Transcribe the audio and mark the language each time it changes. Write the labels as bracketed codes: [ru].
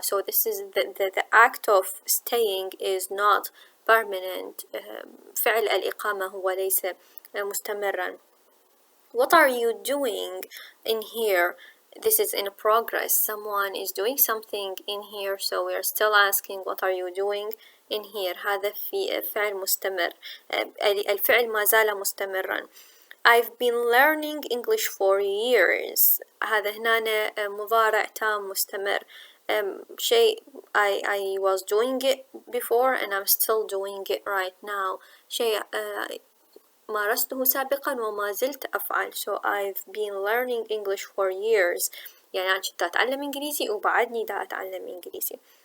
[en] So this is the act of staying is not permanent. [ar] فعل الإقامة هو ليس مستمرا. [en] What are you doing in here? This is in progress. Someone is doing something in here, so we are still asking what are you doing in here. [ar] هذا في فعل مستمر، الفعل ما زال مستمرا. [en] I've been learning English for years. [ar] هذا هنا مضارع تام مستمر. [en] شيء I was doing it before and I'm still doing it right now. [ar] شيء مارسته سابقا وما زلت أفعل. [en] So I've been learning English for years. [ar] يعني أنا كنت أتعلم إنجليزي وبعدني دا أتعلم إنجليزي.